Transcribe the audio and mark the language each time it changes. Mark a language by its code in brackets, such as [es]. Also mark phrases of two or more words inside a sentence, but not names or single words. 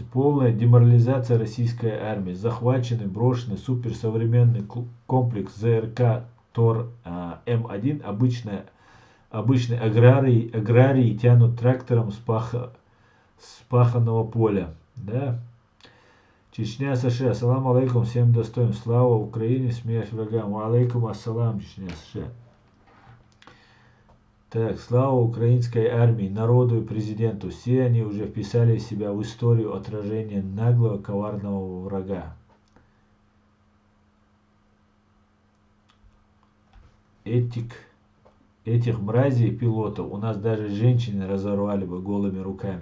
[ru] Полная деморализация российской армии. Захваченный, брошенный суперсовременный комплекс ЗРК ТОР-М1. Обычные аграрии тянут трактором с паханного поля. Да? Чечня, США. [ar] السلام عليكم. [ru] Всем достоин. Слава Украине. Смерть врагам. [ar] عليكم السلام. [ru] Чечня, США. Так, слава украинской армии, народу и президенту. Все они уже вписали себя в историю отражения наглого, коварного врага. Этих мразей пилотов у нас даже женщины разорвали бы голыми руками.